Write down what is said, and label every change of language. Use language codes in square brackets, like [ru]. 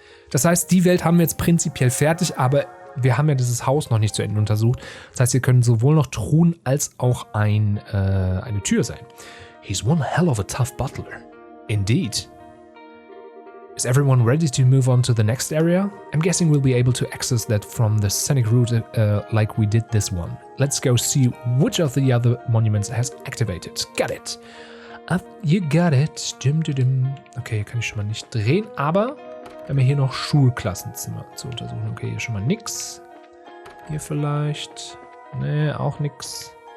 [de] Das heißt, die Welt haben wir jetzt prinzipiell fertig, aber wir haben ja dieses Haus noch nicht zu Ende untersucht. Das heißt, hier können sowohl noch Truhen als auch eine Tür sein. [en] He's one hell of a tough butler. Indeed. Is everyone ready to move on to the next area? I'm guessing we'll be able to access that from the scenic route like we did this one. Let's go see which of the other monuments has activated. Got it. You got it. [de] Okay, hier kann ich schon mal nicht drehen, aber wir haben ja hier noch Schulklassenzimmer zu untersuchen. Okay, hier schon mal nix. Hier vielleicht. Nee, auch nix.